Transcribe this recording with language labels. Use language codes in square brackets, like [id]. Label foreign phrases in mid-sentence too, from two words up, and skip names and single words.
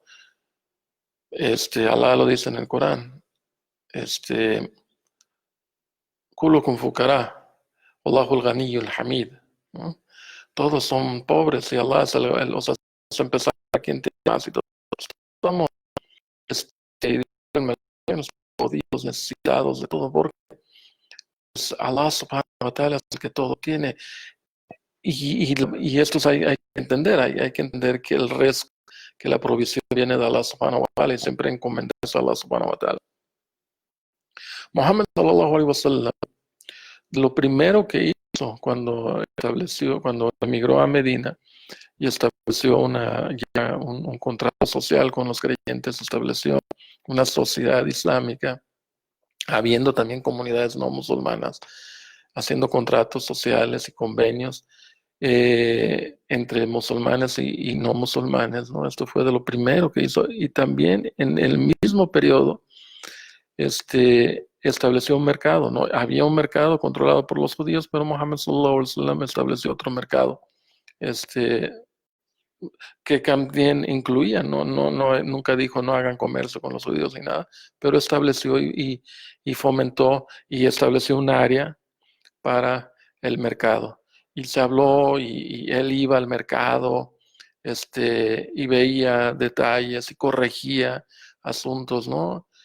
[es] Alá lo dice en el Corán, [ar] كلكم فقراء، الله الغني الحميد, [es] ¿no? Todos son pobres y Allah los hace empezar a quien tiene más y todos estamos jodidos, necesitados de todo, porque [ar] الله سبحانه وتعالى [es] es el que todo tiene. Y esto hay que entender, hay que entender que el resto, que la provisión viene de [ar] الله سبحانه وتعالى [es] y siempre encomendarse a [ar] الله سبحانه وتعالى. محمد صلى الله عليه وسلم, [es] lo primero que hizo cuando emigró a Medina y estableció un contrato social con los creyentes, estableció una sociedad islámica, habiendo también comunidades no musulmanas, haciendo contratos sociales y convenios entre musulmanes y no musulmanes, ¿no? Esto fue de lo primero que hizo. Y también en el mismo periodo estableció un mercado, ¿no? Había un mercado controlado por los judíos, pero Muhammad [ar] صلى الله عليه وسلم [es] estableció otro mercado, que también incluía, nunca dijo no hagan comercio con los judíos ni nada, pero estableció y fomentó y estableció un área para el mercado. Y se habló y él iba al mercado y veía detalles y corregía asuntos, ¿no?